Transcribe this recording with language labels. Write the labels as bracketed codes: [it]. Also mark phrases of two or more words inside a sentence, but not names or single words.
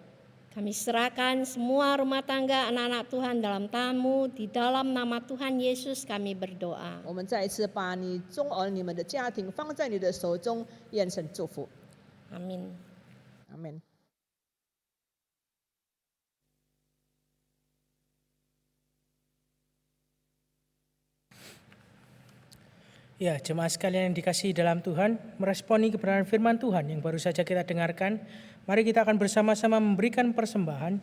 [id] Kami serahkan semua rumah tangga anak-anak Tuhan dalam tamu, di dalam nama Tuhan Yesus kami berdoa. [zh] 我们再一次把你中儿女们的家庭放在你的手中，愿神祝福。 [id] Amin. [zh] 阿门。 [id] Ya, jemaah sekalian yang dikasihi dalam Tuhan, meresponi kebenaran firman Tuhan yang baru saja kita dengarkan, mari kita akan bersama-sama memberikan persembahan.